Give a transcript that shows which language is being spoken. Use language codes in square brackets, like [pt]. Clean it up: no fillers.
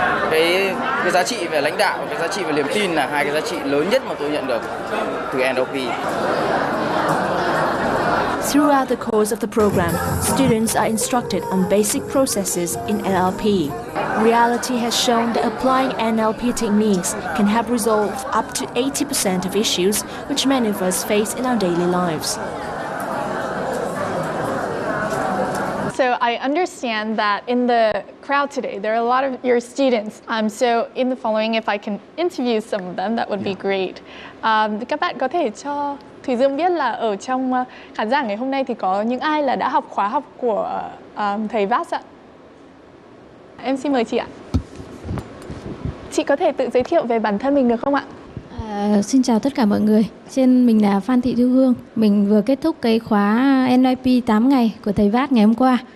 [vi] Cái giá trị về lãnh đạo, cái giá trị về niềm tin là 2 cái giá trị lớn nhất mà tôi nhận được từ NLP. [en] Throughout the course of the program, students are instructed on basic processes in NLP. Reality has shown that applying NLP techniques can help resolve up to 80% of issues which many of us face in our daily lives. So I understand that in the crowd today, there are a lot of your students. So in the following, if I can interview some of them, that would be great. [vi] Các bạn có thể cho Thùy Dương biết là ở trong khán giả ngày hôm nay thì có những ai là đã học khóa học của thầy Vas ạ? Em xin mời chị ạ. Chị có thể tự giới thiệu về bản thân mình được không ạ? Xin chào tất cả mọi người. Mình là Phan Thị Thu Hương. Mình vừa kết thúc cái khóa NLP 8 ngày của thầy Vas ngày hôm qua.